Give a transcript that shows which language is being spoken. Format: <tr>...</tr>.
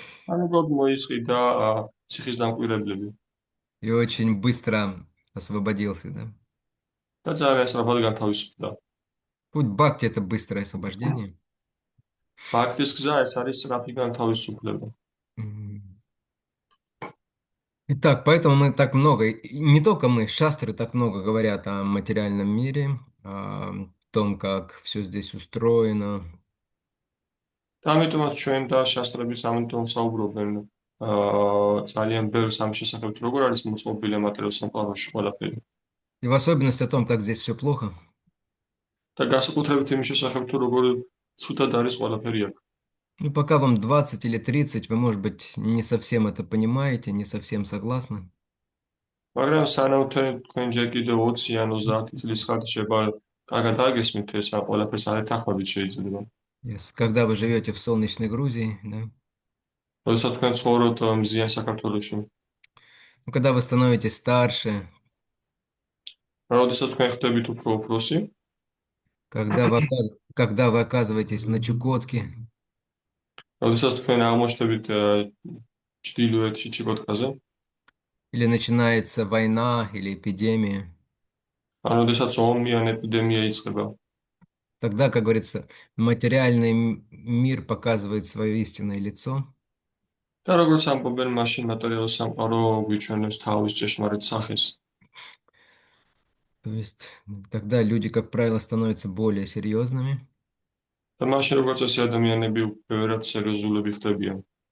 <ka>ანუ გოდ მოისყიდა ციხის დამკვირვებლები</ka> <ru>и очень быстро освободился, да?</ru> <ka>და ძალიან სწრაფად განთავისუფლდა.</ka> <ru>Путь бхакти– это быстрое освобождение.</ru> <ka>ბაქტის გზა ეს არის სწრაფი განთავისუფლება.</ka> <ru>Итак, поэтому мы так много, и не только мы, шастры так много говорят о материальном мире, о том, как все здесь устроено.</ru> <ka>და ამიტომაც ჩვენ და შასტრების ამიტომ საუბრობენ ძალიან ბევრ ამ შესახებ, როგორ არის მოწყობილი მატერიალურ სამყაროში ყველაფერი.</ka> <ru>И в особенности о том, как здесь все плохо.</ru> <ka>და განსაკუთრებით იმის შესახებ, თუ როგორ ცუდად არის ყველაფერი აქ.</ka> <ru>И пока вам 20 или 30, вы, может быть, не совсем это понимаете, не совсем согласны.</ru> <ka>მაგრამ სანამ თქვენ ჯერ კიდევ 20 ან 30 წლის ხართ შეიძლება კარგად აგესმით ეს ყველაფერს არ ეთანხმებით შეიძლება.</ka> <ru>Когда вы живете в солнечной Грузии, да?</ru> <ka>როდესაც თქვენ ცხოვრობთ მზიან საქართველოში.</ka> <ru>Ну, когда вы становитесь старше,</ru> <ka>როდესაც თქვენ ხდებით უფრო უფროსი,</ka> <ru>когда вы оказываетесь на Чукотке,</ru> <ka>როდესაც თქვენ აღმოჩნდებით ჩრდილოეთში ჩიკოტკაზე,</ka> <ru>или начинается война или эпидемия,</ru> <ka>ან როდესაც ომი ან ეპიდემია იწყება,</ka> <ru>тогда, как говорится, материальный мир показывает свое истинное лицо.</ru> <ka>და როგორც ამბობენ, მაშინ მატერიალურ სამყარო გვიჩვენებს თავის ჭეშმარიტ სახეს.</ka> <ru>То есть тогда люди, как правило, становятся более серьезными.</ru> <ka>და მაშინ როგორც ეს ადამიანები ბევრად სერიოზულები ხდებიან.</ka>